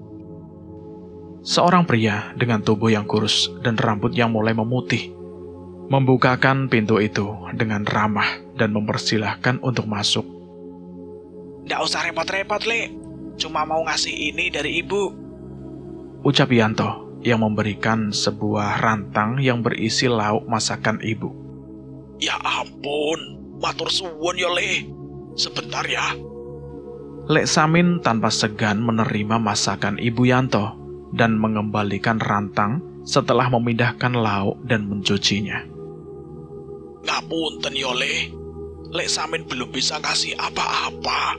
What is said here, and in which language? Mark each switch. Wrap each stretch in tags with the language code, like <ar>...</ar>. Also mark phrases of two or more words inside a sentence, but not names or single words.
<id>Seorang pria dengan tubuh yang kurus dan rambut yang mulai memutih membukakan pintu itu dengan ramah dan mempersilahkan untuk masuk. Nggak usah repot-repot, Le. Cuma mau ngasih ini dari ibu. Ucap Yanto yang memberikan sebuah rantang yang berisi lauk masakan ibu. Ya ampun,</id> <jv>matur suwun</jv> <id>ya, Le. Sebentar ya. Lek Samin tanpa segan menerima masakan ibu Yanto dan mengembalikan rantang setelah memindahkan lauk dan mencucinya.</id> <jv>Ngapunten ya, Le.</jv> <id>Lek Samin belum bisa ngasih apa-apa.</id>